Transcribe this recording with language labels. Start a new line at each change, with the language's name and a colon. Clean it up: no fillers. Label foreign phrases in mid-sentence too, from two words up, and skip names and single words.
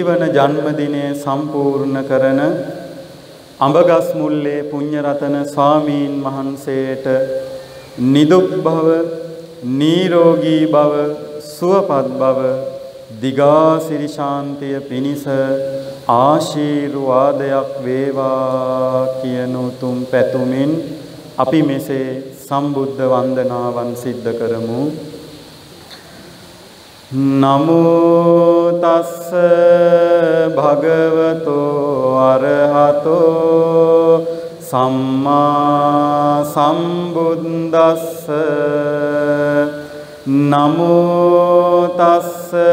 Sinhala: වන ජන්මදිනය සම්පූර්ණ කරන අඹගස් මුල්ලේ පුඤ්ඤරතන ස්වාමීන් වහන්සේට නිදුක් භව නිරෝගී භව සුවපත් භව දිගාසිරි ශාන්තිය පිණිස ආශිර්වාදයක් වේවා කියන උතුම් පැතුමින් අපි මෙසේ සම්බුද්ධ වන්දනාවන් සිද්ධ කරමු.
Pali: නමෝ තස්ස භගවතෝ අරහතෝ සම්මා සම්බුද්දස්ස නමෝ තස්ස